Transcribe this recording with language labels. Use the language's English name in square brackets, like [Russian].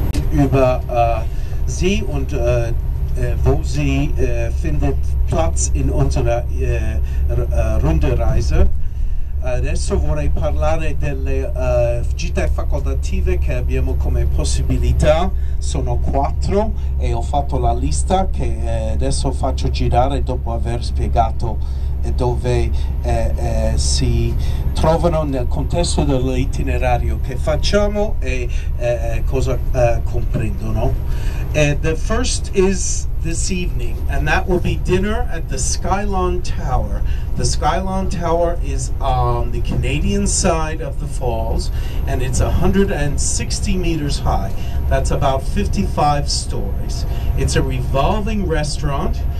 [German] Über sie und wo sie findet Platz in unserer Rundereise. [Italian] Adesso vorrei parlare delle gite facoltative che abbiamo come possibilità. Sono 4 e ho fatto la lista che adesso faccio girare dopo aver spiegato dove si trovano nel contesto dell'itinerario che facciamo e cosa comprendono. [English] The first is this evening, and that will be dinner at the Skylon Tower. The Skylon Tower is on the Canadian side of the falls, and it's 160 meters high. That's about 55 stories. It's a revolving restaurant.